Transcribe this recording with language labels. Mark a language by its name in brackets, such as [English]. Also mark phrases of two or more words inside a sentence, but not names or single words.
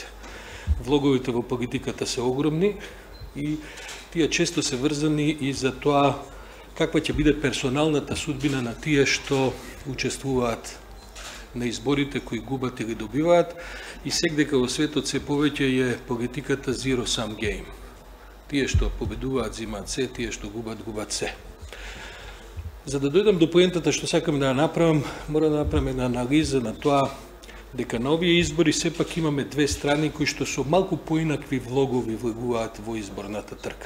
[Macedonian] Влоговите во политиката се огромни и тие често се врзани и за тоа каква ќе биде персоналната судбина на тие што учествуваат на изборите, кои губат или добиваат, и секдека во светот се повеќе е политиката [English] zero sum game. [Macedonian] Тие што победуваат зимаат се, тие што губат губат се. За да дојдам до поентата што сакам да ја направам, мора да направам една анализа на тоа дека на овие избори сепак имаме две страни кои што со малку поинакви влогови влегуваат во изборната трка.